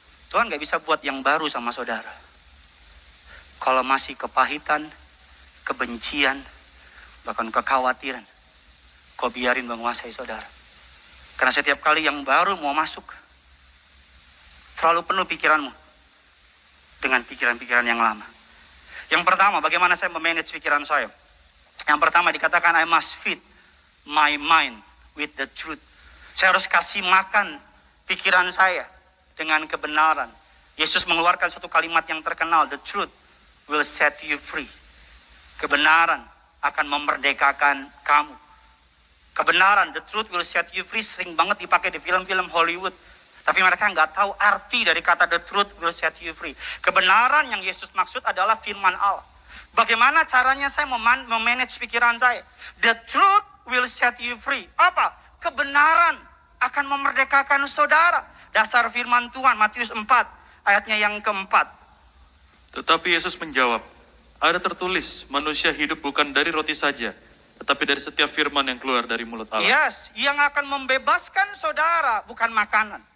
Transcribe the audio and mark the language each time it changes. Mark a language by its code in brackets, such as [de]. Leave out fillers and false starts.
[id] Tuhan nggak bisa buat yang baru sama saudara kalau masih kepahitan, kebencian, bahkan kekhawatiran, kau biarin menguasai saudara. Karena setiap kali yang baru mau masuk, terlalu penuh pikiranmu dengan pikiran-pikiran yang lama. Yang pertama, bagaimana saya memanage pikiran saya? Yang pertama dikatakan, [en] I must feed my mind with the truth. [id] Saya harus kasih makan pikiran saya dengan kebenaran. Yesus mengeluarkan satu kalimat yang terkenal, [en] the truth will set you free. [id] Kebenaran akan memerdekakan kamu. Kebenaran, [en] the truth will set you free, [id] sering banget dipakai di film-film Hollywood. Tapi mereka nggak tahu arti dari kata [en] the truth will set you free. [id] Kebenaran yang Yesus maksud adalah firman Allah. Bagaimana caranya saya memanage pikiran saya? [en] The truth will set you free. [id] Apa? Kebenaran akan memerdekakan saudara. Dasar firman Tuhan, Matius 4, ayatnya yang keempat. Tetapi Yesus menjawab, ada tertulis, manusia hidup bukan dari roti saja, tetapi dari setiap firman yang keluar dari mulut Allah. Yes, yang akan membebaskan saudara bukan makanan.